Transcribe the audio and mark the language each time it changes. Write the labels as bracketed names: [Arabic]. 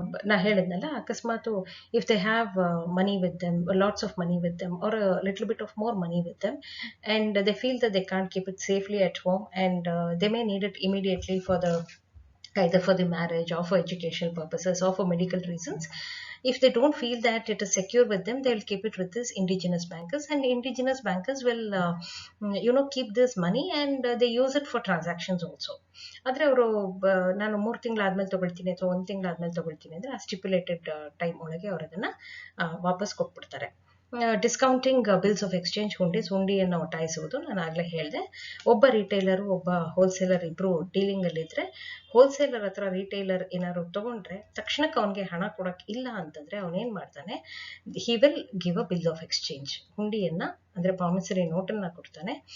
[Kannada] ನಾ ಹೇಳಿದ್ನಲ್ಲ, ಅಕಸ್ಮಾತ್ [English] If they have money with them, lots of money with them or little bit of more money with them and they feel that they can't keep it safely at home and they may need it immediately for the either for the marriage or for educational purposes or for medical reasons. If they don't feel that it is secure with them, they will keep it with this indigenous bankers, and indigenous bankers will keep this money and they use it for transactions also. [Kannada] ಆದರೆ ಅವರು ನಾನು 3 ತಿಂಗಳಾದ್ಮೇಲೆ ತಗೊಳ್ತೀನಿ ಅಥವಾ 1 ತಿಂಗಳಾದ್ಮೇಲೆ ತಗೊಳ್ತೀನಿ ಅಂದ್ರೆ ಆ stipulated time ಒಳಗೆ ಅವರು ಅದನ್ನ ವಾಪಸ್ ಕೊಟ್ಬಿಡ್ತಾರೆ. ಡಿಸ್ಕೌಂಟಿಂಗ್ ಬಿಲ್ಸ್ ಆಫ್ ಎಕ್ಸ್ಚೇಂಜ್ ಹುಂಡಿಯನ್ನು ಒಟಾಯಿಸುವುದು ನಾನು ಆಗ್ಲೇ ಹೇಳಿದೆ. ಒಬ್ಬ ರಿಟೈಲರು ಒಬ್ಬ ಹೋಲ್ಸೇಲರ್ ಇಬ್ರು ಡೀಲಿಂಗ್ ಅಲ್ಲಿ ಇದ್ರೆ, ಹೋಲ್ಸೇಲರ್ ಹತ್ರ ರಿಟೈಲರ್ ಏನಾದ್ರು ತಗೊಂಡ್ರೆ ತಕ್ಷಣಕ್ಕೆ ಅವನಿಗೆ ಹಣ ಕೊಡಕ್ ಇಲ್ಲ ಅಂತಂದ್ರೆ ಅವನೇನ್ ಮಾಡ್ತಾನೆ, [English] he will give a bill of exchange, [Kannada] ಹುಂಡಿಯನ್ನ ಅಂದ್ರೆ ಪ್ರಾಮಿಸರಿ ನೋಟನ್ನ ಕೊಡ್ತಾನೆ.